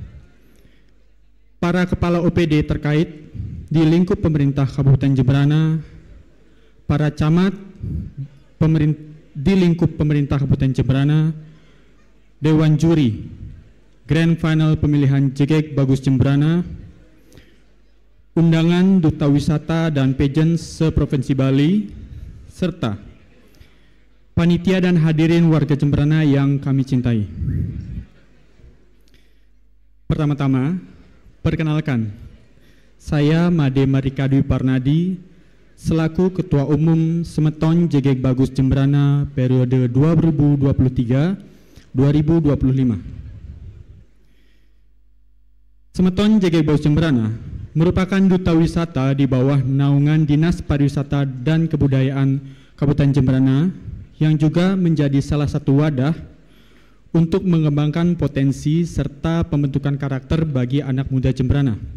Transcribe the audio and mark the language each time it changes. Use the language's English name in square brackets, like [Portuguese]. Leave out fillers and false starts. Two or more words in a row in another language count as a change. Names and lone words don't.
[Indonesian] para Kepala OPD terkait di lingkup pemerintah Kabupaten Jemberana, para camat di lingkup pemerintah Kabupaten Jemberana, Dewan Juri, Grand Final Pemilihan JGEG Bagus Jemberana, undangan Duta Wisata dan Pageant se-Provinsi Bali, serta panitia dan hadirin warga Jemberana yang kami cintai. Pertama-tama, perkenalkan, saya Made Mardika Dwi Parnadi, selaku Ketua Umum Semeton JGEG Bagus Jemberana periode 2023-2025. Semeton JGEG Bagus Jemberana merupakan duta wisata di bawah naungan Dinas Pariwisata dan Kebudayaan Kabupaten Jemberana yang juga menjadi salah satu wadah untuk mengembangkan potensi serta pembentukan karakter bagi anak muda Jemberana.